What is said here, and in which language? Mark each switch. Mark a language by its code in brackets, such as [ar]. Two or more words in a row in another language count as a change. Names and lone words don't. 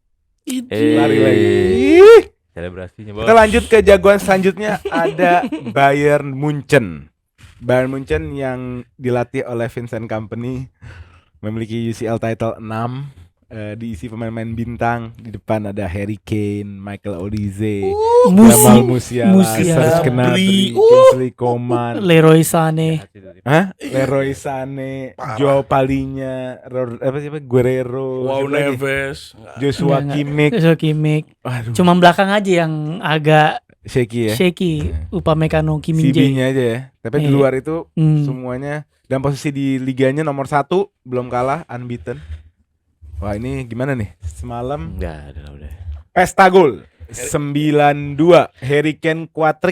[id] Lari Eh. lagi. Selebrasinya bos. Kita lanjut ke jagoan selanjutnya ada Bayern Munchen. Bayern Munchen yang dilatih oleh Vincent Kompany memiliki UCL title 6, diisi pemain-pemain bintang. Di depan ada Harry Kane, Michael Olise, Jamal Musiala, Serge Gnabry, Kingsley Coman, Leroy Sané. Leroy Sané, Parah. Joao Palhinha, Guerrero, Wow siapa lagi? Neves. Joshua Enggak. Kimmich. So Kimmich. Waduh, Cuma belakang aja yang agak shaky ya. shaky. Upamecano, Kim Min Jae. CB-nya aja ya. Tapi di Iya. luar itu Hmm. semuanya, dan posisi di liganya nomor 1 belum kalah, unbeaten. Wah, ini gimana nih? Semalam Enggak ada lah udah. pesta gol 9-2, Harry Kane quadrick.